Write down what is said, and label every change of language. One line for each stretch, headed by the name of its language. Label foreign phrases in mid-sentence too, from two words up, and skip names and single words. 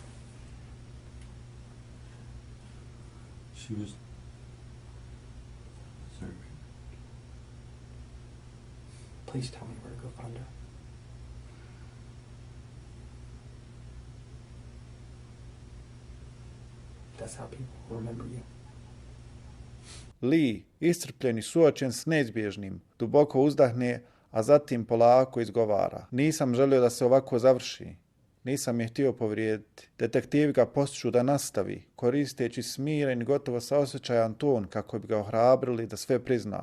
English: She was serving. Please tell me where to go find her. That's how people remember you.
Serbian: Lee, iscrpljen i suočen s neizbježnim, duboko uzdahne, a zatim polako izgovara. Nisam želio da se ovako završi. Nisam je htio povrijediti. Detektivi ga postiču da nastavi, koristeći smiren i gotovo saosjećajan ton kako bi ga ohrabrili da sve prizna.